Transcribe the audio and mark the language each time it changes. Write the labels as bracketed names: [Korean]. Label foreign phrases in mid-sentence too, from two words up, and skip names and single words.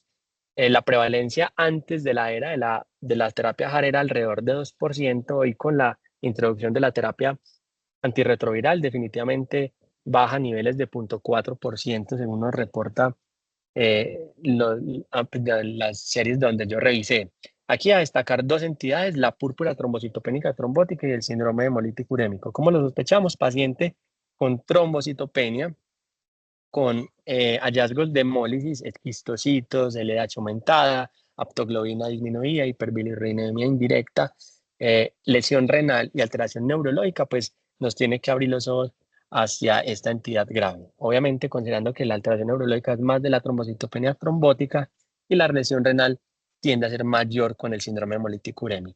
[Spanish] La prevalencia antes de la era de la terapia JAR era alrededor de 2%, y con la introducción de la terapia antirretroviral definitivamente baja a niveles de 0.4%, según nos reporta las series donde yo revisé. Aquí a destacar dos entidades, la púrpura trombocitopénica trombótica y el síndrome hemolítico urémico. ¿Cómo lo sospechamos? Paciente con trombocitopenia con hallazgos de hemólisis, esquistocitos, LDH aumentada, aptoglobina disminuida, hiperbilirruinemia indirecta, lesión renal y alteración neurológica, pues nos tiene que abrir los ojos hacia esta entidad grave. Obviamente, considerando que la alteración neurológica es más de la trombocitopenia trombótica y la lesión renal tiende a ser mayor con el síndrome hemolítico urémico.